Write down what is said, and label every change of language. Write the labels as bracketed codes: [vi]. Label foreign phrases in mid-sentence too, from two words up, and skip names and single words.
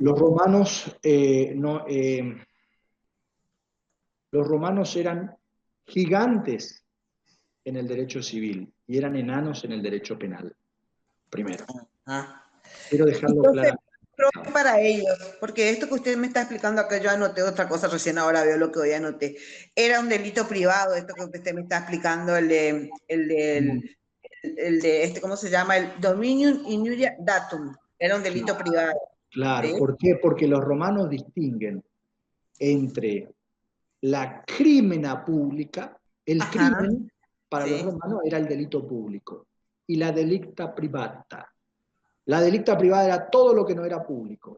[es] Los romanos, los romanos eran gigantes en el derecho civil y eran enanos en el derecho penal, primero. Ah. Quiero dejarlo Entonces, claro. pro para ellos, porque esto que usted me está explicando acá, yo anoté otra cosa, recién ahora veo lo que hoy anoté. Era un delito privado, esto que usted me está explicando, ¿cómo se llama? [la] El dominium injuria datum. [es] Era un delito privado. Claro, ¿Sí? ¿por qué? Porque los romanos distinguen entre la crimina pública, el Ajá, crimen para los sí. romanos era el delito público, y la [la] delicta privata. [es] La delicta privada era todo lo que no era público.